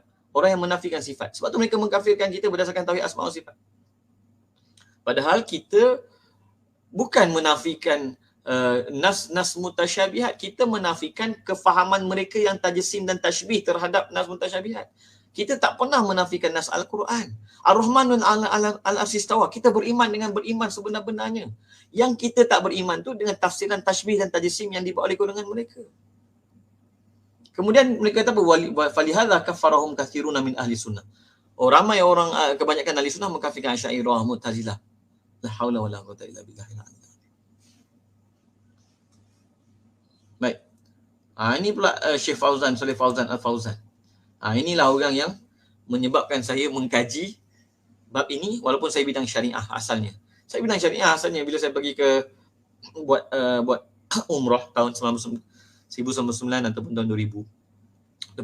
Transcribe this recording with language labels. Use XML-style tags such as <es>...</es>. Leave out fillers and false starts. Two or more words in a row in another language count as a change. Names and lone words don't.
<ms>Orang yang menafikan sifat. Sebab tu mereka mengkafirkan kita berdasarkan tauhid</ms> <ar>أسماء وصفات.</ar> <ms>Padahal kita bukan menafikan nas mutasyabihat, kita menafikan kefahaman mereka yang tajsim dan tashbih terhadap nas mutasyabihat. Kita tak pernah menafikan nas Al-Quran.</ms> <ar>الرحمن العرش استوى.</ar> <ms>Kita beriman dengan beriman sebenar-benarnya. Yang kita tak beriman tu dengan tafsiran tashbih dan tajsim yang dibuat oleh golongan mereka. Kemudian mereka kata apa?</ms> <ar>فلهذا كفرهم كثيرون من أهل السنة.</ar> <ms>Ramai orang, kebanyakan ahli sunnah mengkafirkan Asy'ariyah, Mu'tazilah.</ms> <ar>لا حول ولا قوة إلا بالله.</ar> <ms>Baik. Ini pula Syekh Fauzan, Saleh Fauzan Al-Fauzan. Inilah orang yang menyebabkan saya mengkaji bab ini walaupun saya bidang syariah asalnya. Saya bidang syariah asalnya bila saya pergi ke buat umrah tahun 1999 ataupun tahun 2000.</ms>